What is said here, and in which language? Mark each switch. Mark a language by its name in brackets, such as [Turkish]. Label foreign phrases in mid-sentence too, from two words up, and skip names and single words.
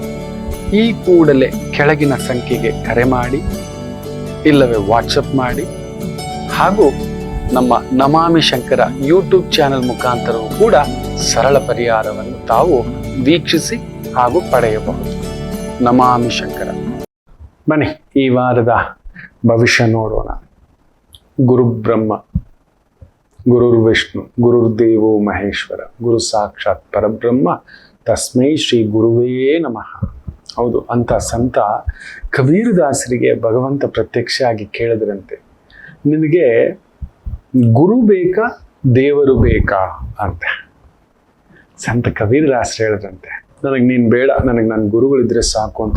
[Kannada] ಈ ಕೂಡಲೇ ಕೆಳಗಿನ ಸಂಖ್ಯೆಗೆ ಕರೆ ಮಾಡಿ, ಇಲ್ಲವೇ ವಾಟ್ಸಪ್ ಮಾಡಿ, ಹಾಗೂ ನಮ್ಮ ನಮಾಮಿ ಶಂಕರ [English] YouTube channel [Kannada] ಮುಖಾಂತರವೂ ಕೂಡ ಸರಳ ಪರಿಹಾರವನ್ನು ತಾವು ವೀಕ್ಷಿಸಿ ಹಾಗೂ ಪಡೆಯಬಹುದು. ನಮಾಮಿ ಶಂಕರ. ಬನ್ನಿ ಈ ವಾರದ ಭವಿಷ್ಯ ನೋಡೋಣ. [Sanskrit] ಗುರು ಬ್ರಹ್ಮ, ಗುರುರ್ ವಿಷ್ಣು, ಗುರುರ್ದೇವೋ ಮಹೇಶ್ವರ, ಗುರು ಸಾಕ್ಷಾತ್ ಪರಬ್ರಹ್ಮ, ತಸ್ಮೈ ಶ್ರೀ ಗುರುವೇ ನಮಃ. [Kannada] ಹೌದು, ಅಂತ ಸಂತ ಕಬೀರದಾಸರಿಗೆ ಭಗವಂತ ಪ್ರತ್ಯಕ್ಷ ಆಗಿ ಕೇಳಿದ್ರಂತೆ, ನಿನಗೆ ಗುರು ಬೇಕಾ ದೇವರು ಬೇಕಾ ಅಂತ. ಸಂತ ಕಬೀರದಾಸರು ಹೇಳಿದ್ರಂತೆ, ನನಗೆ ನೀನು ಬೇಡ, ನನಗೆ ನನ್ನ ಗುರುಗಳಿದ್ರೆ ಸಾಕು ಅಂತ.